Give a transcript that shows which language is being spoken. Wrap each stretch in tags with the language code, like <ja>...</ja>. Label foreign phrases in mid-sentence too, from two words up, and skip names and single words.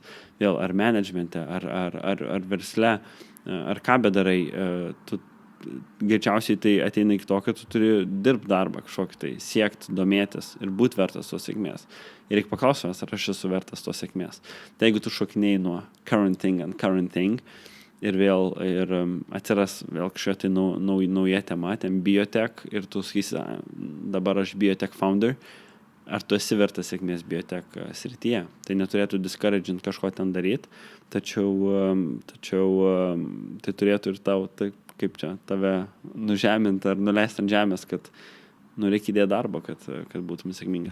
<lt>Vėl, ar managemente, ar versle, ar ką bedarai, tu greičiausiai tai ateina iki to, kad tu turi dirbti darbą kažkokį tai, siekti, domėtis ir būti vertas tos sėkmės. Ir reikia paklausti, ar aš esu vertas tos sėkmės. Tai jeigu tu šokinėjai nuo</lt> <en>current thing and current thing</en> <lt>ir atsiras vėl kažkokia tai nauja tema, ten biotech ir tu sakysi, dabar aš</lt> <en>biotech founder,</en> <lt>ar tu esi vertas sėkmės biotech srityje. Tai neturėtų discouragint kažko ten daryti, tačiau tai turėtų ir tau, kaip čia, tave nužemint ar nuleisti ant žemės, kad reikia įdėti darbo, kad būtum sėkmingas.</lt>